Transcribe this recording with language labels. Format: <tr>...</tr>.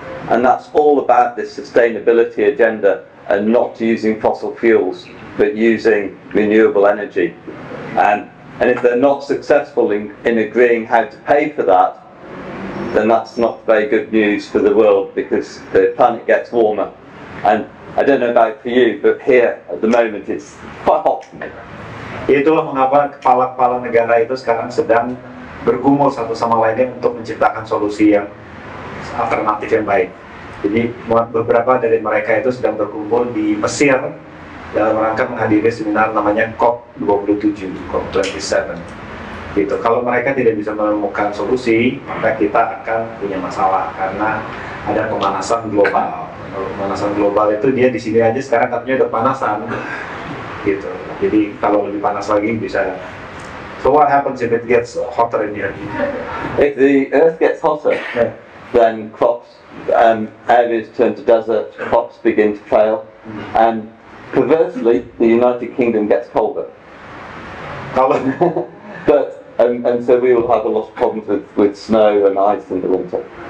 <en>And that's all about this sustainability agenda and not using fossil fuels, but using renewable energy. And if they're not successful in agreeing how to pay for that, then that's not very good news for the world, because the planet gets warmer. And I don't know about for you, but here at the moment it's quite hot for me.</en> <id>Itulah mengapa kepala-kepala negara itu sekarang sedang bergumul satu sama lainnya untuk menciptakan solusi yang alternatif yang baik. Jadi beberapa dari mereka itu sedang berkumpul di Mesir dalam rangka menghadiri seminar namanya COP27, COP27. Gitu. Kalau mereka tidak bisa menemukan solusi, maka kita akan punya masalah, karena ada pemanasan global. Kalau pemanasan global itu dia di sini aja sekarang katanya udah panasan, gitu. Jadi kalau lebih panas lagi bisa.</id> <en>So what happens if it gets hotter in here? If the earth gets hotter, then crops, areas turn to desert, crops begin to fail, and perversely, the United Kingdom gets colder. But and so we will have a lot of problems with snow and ice in the winter.</en>